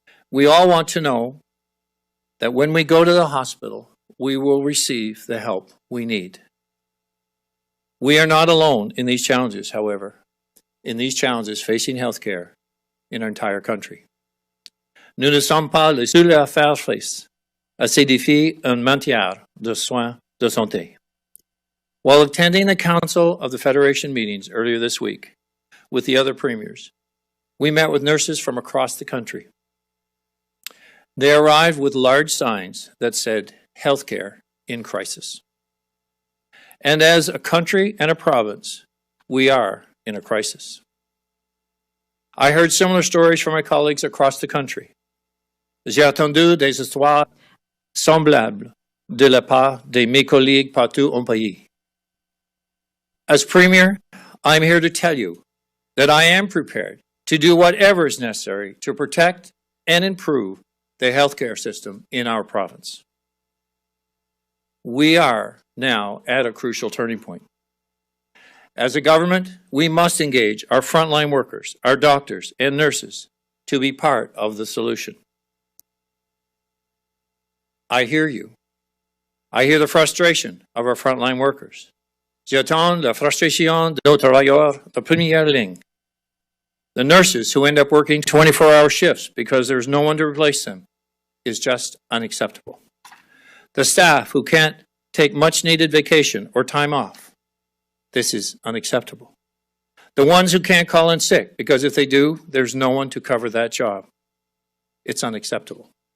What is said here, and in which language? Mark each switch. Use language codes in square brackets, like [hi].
[en] We all want to know that when we go to the hospital, we will receive the help we need. We are not alone in these challenges, however, in these challenges facing healthcare in our entire country. [fr] Nous ne sommes pas les seuls à faire face à ces défis en matière de soins de santé. [en] While attending the Council of the Federation meetings earlier this week with the other premiers, we met with nurses from across the country. They arrived with large signs that said, "Healthcare in crisis." And as a country and a province, we are in a crisis. I heard similar stories from my colleagues across the country. [fr] J'ai entendu des histoires semblables de la part de mes collègues partout en pays. [en] As Premier, I'm here to tell you that I am prepared to do whatever is necessary to protect and improve the healthcare system in our province. We are now at a crucial turning point. As a government, we must engage our frontline workers, our doctors and nurses to be part of the solution. I hear you. I hear the frustration of our frontline workers. [fr] J'entends la frustration de nos travailleurs de première ligne. [en] The nurses who end up working 24-hour shifts because there's no one to replace them is just unacceptable. The staff who can't take much-needed vacation or time off. This is unacceptable. The ones who can't call in sick because if they do, there's no one to cover that job. It's unacceptable.